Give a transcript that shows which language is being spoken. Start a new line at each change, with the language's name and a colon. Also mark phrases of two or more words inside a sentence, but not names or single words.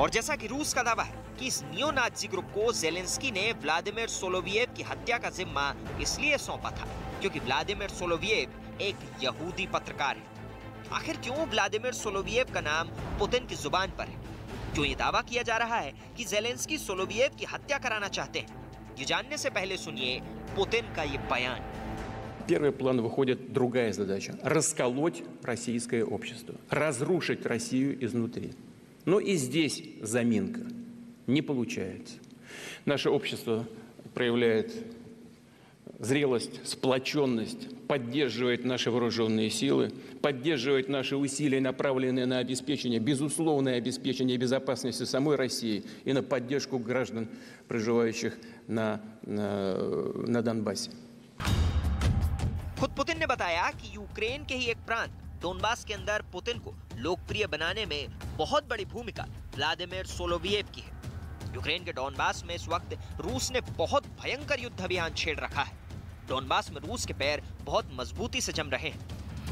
Hindi: और जैसा कि रूस का दावा है कि इस
English: neo Nazi group
Hindi: को ज़ेलेंस्की ने व्लादिमीर सोलोवियव की हत्या का जिम्मा इसलिए सौंपा था क्योंकि व्लादिमीर सोलोवियव एक यहूदी पत्रकार है। आखिर क्यों व्लादिमीर सोलोवियव का नाम पुतिन की जुबान पर है? क्यों ये दावा किया जा रहा है कि ज़ेलेंस्की सोलोवियव की हत्या कराना चाहते हैं? ये जानने से पहले सुनिए Путин का ये बयान।
Russian: В первый план выходит другая задача – расколоть российское общество, разрушить Россию изнутри. Но и здесь заминка не получается. Наше общество проявляет зрелость, сплоченность, поддерживает наши вооруженные силы, поддерживает наши усилия, направленные на обеспечение, безусловное обеспечение безопасности самой России и на поддержку граждан, проживающих на Донбассе.
Hindi: खुद पुतिन ने बताया कि यूक्रेन के ही एक प्रांत डोनबास के अंदर पुतिन को लोकप्रिय बनाने में बहुत बड़ी भूमिका व्लादिमीर सोलोवियव की है। यूक्रेन के डोनबास में इस वक्त रूस ने बहुत भयंकर युद्ध अभियान छेड़ रखा है। डोनबास में रूस के पैर बहुत मजबूती से जम रहे हैं।